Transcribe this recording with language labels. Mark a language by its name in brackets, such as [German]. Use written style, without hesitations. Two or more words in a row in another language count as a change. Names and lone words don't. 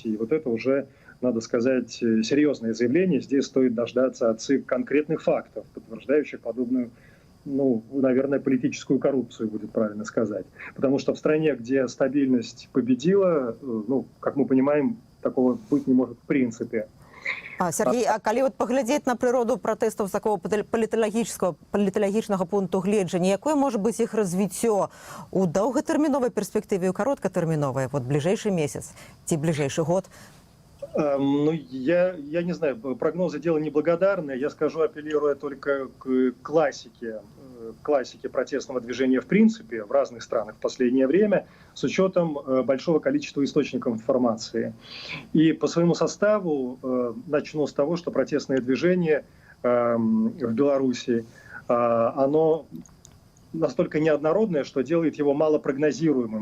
[Russian] И вот это уже, надо сказать, серьезное заявление. Здесь стоит дождаться от ЦИК конкретных фактов, подтверждающих подобную ну, наверное, политическую коррупцию, будет правильно сказать. Потому что в стране, где стабильность победила, ну, как мы понимаем, такого быть не может в принципе. [Belarusian] Сергей, а калі вот паглядзець на прыроду пратэстаў з такого паліталагічнага пункту гледжання, якое можа быць іх развіццё у доўгатэрміновай перспектыве і ў кароткатэрміновай, вот бліжэйшы месяц ці бліжэйшы год? [Russian] Ну, я не знаю, прогнозы дело неблагодарное. Я скажу, апеллируя только к классике протестного движения в принципе в разных странах в последнее время, с учетом большого количества источников информации. И по своему составу начну с того, что протестное движение в Беларуси, оно настолько неоднородное, что делает его малопрогнозируемым.